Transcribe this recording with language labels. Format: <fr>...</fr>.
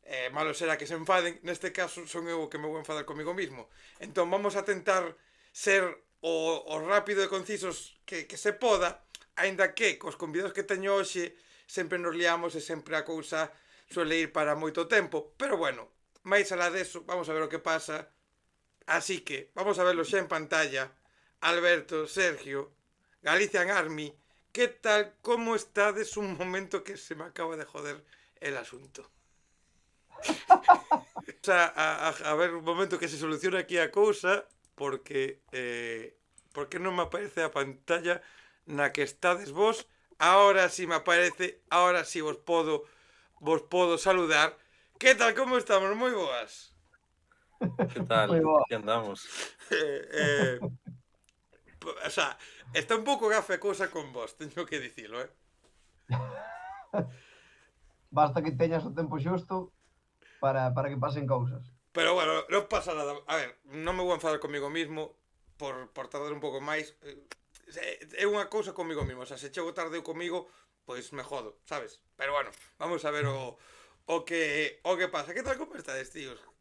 <gl>Malo será que se enfaden, neste caso son eu o que me vou enfadar comigo mismo. Entón vamos a tentar ser o rápido e concisos que se poda, aínda que cos convidados que teño hoxe sempre nos liamos e sempre a cousa suele ir para moito tempo, pero bueno, máis alá deso, vamos a ver o que pasa. Así que, vamos a verlo xa en pantalla. Alberto, Sergio, Galician Army, que tal, como estades?</gl> <es>Un momento que se me acaba de joder el asunto.</es> <gl>O sea, a ver un momento que se solucione aquí a cousa, porque non me aparece a pantalla na que estades vos.</gl> <es>Ahora sí me aparece, ahora sí</es> <gl>vos podo</gl> <es>saludar.</es> <gl>Que tal, como estamos? Moi boas.</gl> <es>¿Qué</es> <gl>Moi boa. Aquí andamos. Eh, eh, o sea, está un pouco gafe a cousa con vos, teño que dicilo, eh? Basta que teñas o tempo xusto para que pasen cousas. Pero bueno, non pasa nada. A ver, non me vou enfadar comigo mismo por tardar un pouco máis. É unha cousa comigo mismo. O sea, se chego tarde eu comigo, pois me jodo, sabes? Pero bueno, vamos a ver o que pasa. Que tal, como estades, tíos?</gl>